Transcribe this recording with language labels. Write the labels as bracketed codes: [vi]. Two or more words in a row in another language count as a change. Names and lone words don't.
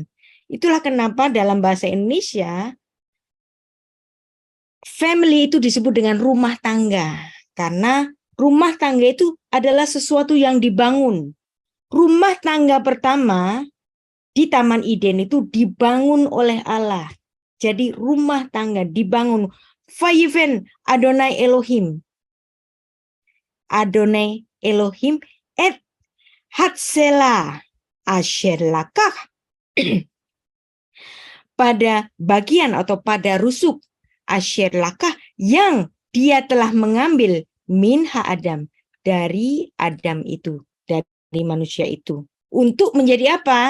[id] Itulah kenapa dalam bahasa Indonesia, family itu disebut dengan rumah tangga. Karena rumah tangga itu adalah sesuatu yang dibangun. Rumah tangga pertama di Taman Eden itu dibangun oleh Allah. Jadi rumah tangga dibangun. [he] ויבן אדני אלהים. אדני אלהים את הצלע אשר לקח. [id] Pada bagian atau pada rusuk [he] אשר לקח [id] yang dia telah mengambil [he] מן האדם, [id] dari Adam itu, dari manusia itu. Untuk menjadi apa?